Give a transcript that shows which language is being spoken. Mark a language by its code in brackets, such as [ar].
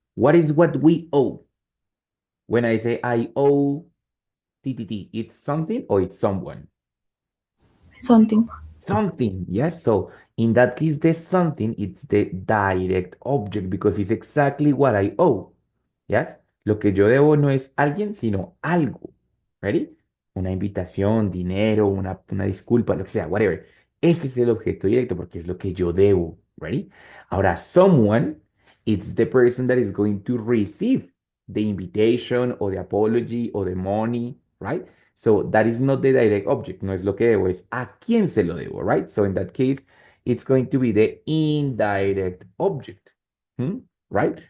[en] What is what we owe? When I say I owe TTT, it's something or it's someone? Something. Something, yes. So in that case, the something, it's the direct object because it's exactly what I owe. Yes. [es] Lo que yo debo no es alguien, sino algo. [en] Ready? [es] Una invitación, dinero, una disculpa, lo que sea, [en] whatever. [es] Ese es el objeto directo porque es lo que yo debo. [en] Ready? [es] Ahora, [en] someone, it's the person that is going to receive the invitation or the apology or the money, right? So that is not the direct object, [es] no es lo que debo, es a quién se lo debo, [en] right? So in that case, it's going to be the indirect object, right?